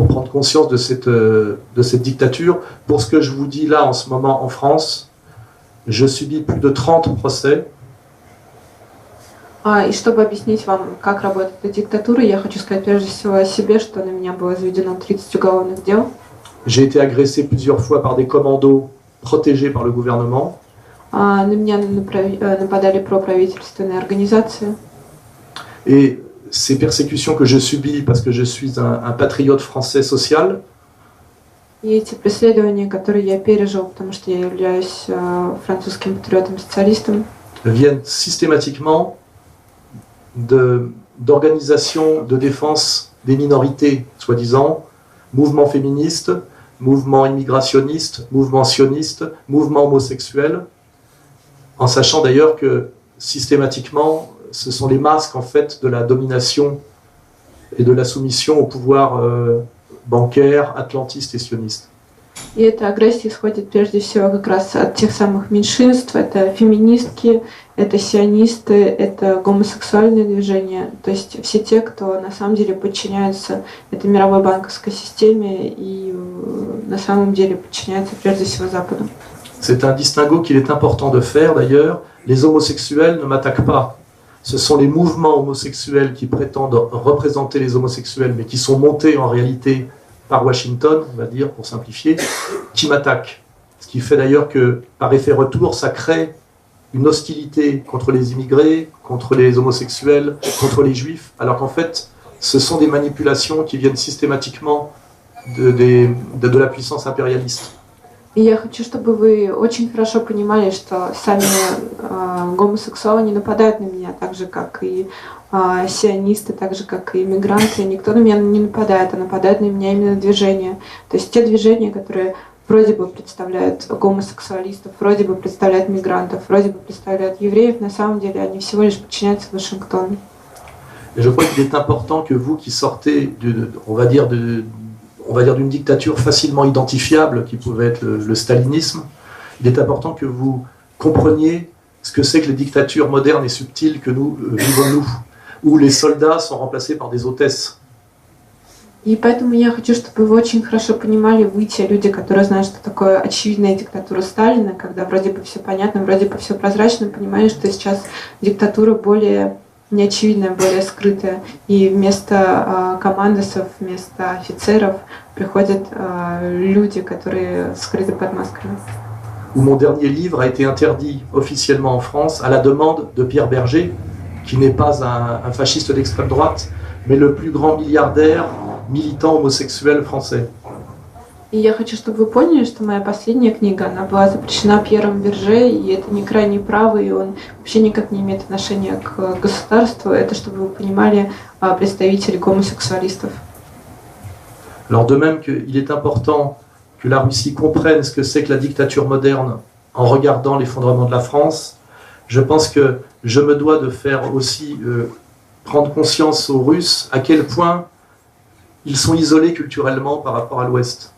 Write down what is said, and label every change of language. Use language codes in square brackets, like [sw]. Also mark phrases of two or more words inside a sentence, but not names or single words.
[fr] pour prendre conscience de cette dictature. Pour ce que je vous dis là en ce moment en France, je subis plus de 30 procès. [ru] И чтобы объяснить вам, как работает эта диктатура, я хочу сказать прежде всего о себе, что на меня было заведено 30 уголовных дел. [fr] J'ai été agressé plusieurs fois par des commandos protégés par le gouvernement. [ru] На меня нападали проправительственные организации. [fr] Et ces persécutions que je subis parce que je suis un patriote français social, [ru] И эти преследования, которые я пережил, потому что я являюсь французским патриотом-социалистом, [fr] viennent systématiquement d'organisations de défense des minorités, soi-disant, mouvements féministes, mouvements immigrationnistes, mouvements sionistes, mouvements homosexuels, en sachant d'ailleurs que systématiquement, ce sont les masques en fait de la domination et de la soumission au pouvoir bancaire, atlantiste et sioniste. [ru] И эта агрессия исходит прежде всего как раз от тех самых меньшинств. Это феминистки, это сионисты, это гомосексуальные движения. То есть все те, кто на самом деле подчиняются этой мировой банковской системе и на самом деле подчиняются прежде всего Западу. [fr] C'est un distinguo qu'il est important de faire d'ailleurs. Les homosexuels ne m'attaquent pas. Ce sont les mouvements homosexuels qui prétendent représenter les homosexuels, mais qui sont montés en réalité par Washington, on va dire, pour simplifier, qui m'attaquent. Ce qui fait d'ailleurs que, par effet retour, ça crée une hostilité contre les immigrés, contre les homosexuels, contre les juifs, alors qu'en fait, ce sont des manipulations qui viennent systématiquement de la puissance impérialiste. [ru] И я хочу, чтобы вы очень хорошо понимали, что сами гомосексуалы не нападают на меня, так же, как и сионисты, так же, как и иммигранты. Никто на меня не нападает, а нападают на меня именно движения. То есть те движения, которые вроде бы представляют гомосексуалистов, вроде бы представляют мигрантов, вроде бы представляют евреев, на самом деле они всего лишь подчиняются Вашингтону. [fr] Et je crois qu'il est important que vous qui sortez, on va dire d'une dictature facilement identifiable, qui pouvait être le stalinisme, il est important que vous compreniez ce que c'est que les dictatures modernes et subtiles que nous vivons nous, où les soldats sont remplacés par des hôtesses. [ru] И поэтому я хочу, чтобы вы очень хорошо понимали, вы те люди, которые знают, что такое очевидная диктатура Сталина, когда вроде бы все понятно, вроде бы все прозрачно, понимали, что сейчас диктатура более неочевидная, более скрытая. И вместо командосов, вместо офицеров приходят люди, которые скрыты под масками. [fr] Où mon dernier livre a été interdit officiellement en France à la demande de Pierre Berger, qui n'est pas un fasciste d'extrême droite, mais le plus grand milliardaire militant homosexuel français. [ru] И я хочу, чтобы вы поняли, что моя последняя книга, она была запрещена Пьером Берже, и это не крайний правый, и он вообще никак не имеет отношения к государству. Это, чтобы вы понимали, представители гомосексуалистов. [fr] Alors de même qu'il est important que la Russie comprenne ce que c'est que la dictature moderne en regardant l'effondrement de la France, je pense que je me dois de faire aussi prendre conscience aux Russes à quel point ils sont isolés culturellement par rapport à l'Ouest.